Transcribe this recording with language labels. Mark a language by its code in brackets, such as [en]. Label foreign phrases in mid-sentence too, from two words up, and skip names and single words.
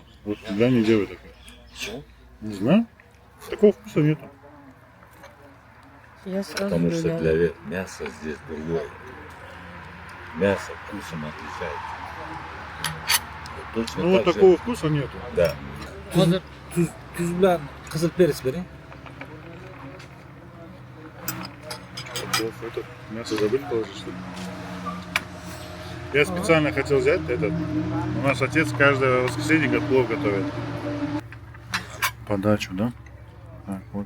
[ru] Вот люля не делай такое. Почему? Не знаю. Такого вкуса нету. Я сразу Потому что люля. для мяса здесь другое. Мясо вкусом отличается. Вот точно Ну вот так же- такого вкуса нету. Да. [uz] Tuz bilan qizil перец bering. [ru] Плов, это мясо забыть положить, что ли? Я специально хотел взять этот. У нас отец каждое воскресенье плов готовит. Подачу, да? Так, вот.